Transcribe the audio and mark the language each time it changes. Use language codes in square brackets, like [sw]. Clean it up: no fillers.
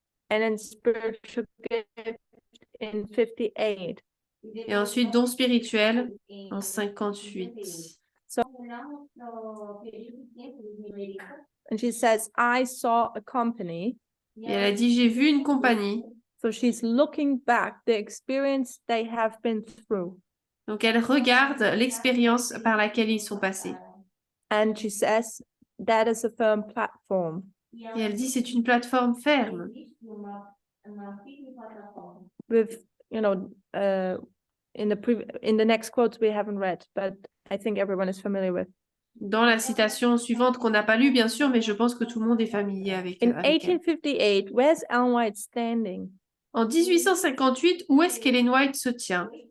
[en] and then spiritual gift in 58. [fr] Et ensuite Don spirituel en 58. [pt] Olhamos para o período de tempo dos mileritas, [en] And she says, I saw a company. [fr] Et elle a dit, j'ai vu une compagnie. [en] So she's looking back the experience they have been through. [fr] Donc elle regarde l'expérience par laquelle ils sont passés. [en] And she says, that is a firm platform. [fr] Et elle dit, c'est une plateforme ferme. [pt] existe uma firme plataforma. [en] With, you know, in the next quotes we haven't read, but I think everyone is familiar with. [fr] Dans la citation suivante qu'on n'a pas lue, bien sûr, mais je pense que tout le monde est familier avec [en] In [fr] elle. [en] 1858, where's Ellen White standing? [fr] En 1858, où est-ce qu'Ellen White se tient?